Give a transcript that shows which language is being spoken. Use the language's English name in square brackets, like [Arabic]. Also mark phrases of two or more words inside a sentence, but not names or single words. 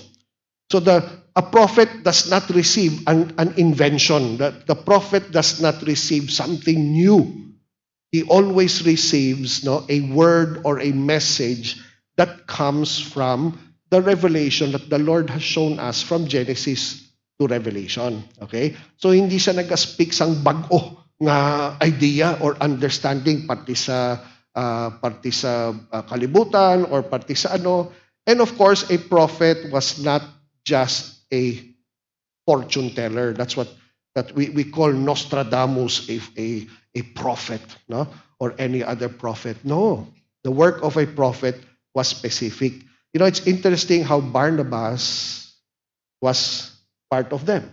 [English] So a prophet does not receive an invention. The prophet does not receive something new. He always receives a word or a message that comes from the revelation that the Lord has shown us from Genesis to Revelation. [Hiligaynon] Okay? So hindi siya nag-speak sang bag-o nga idea or understanding pati sa kalibutan or pati sa ano. [English] And of course, a prophet was not just a fortune teller. That's what that we call Nostradamus a prophet, no? Or any other prophet. No. The work of a prophet was specific. It's interesting how Barnabas was part of them.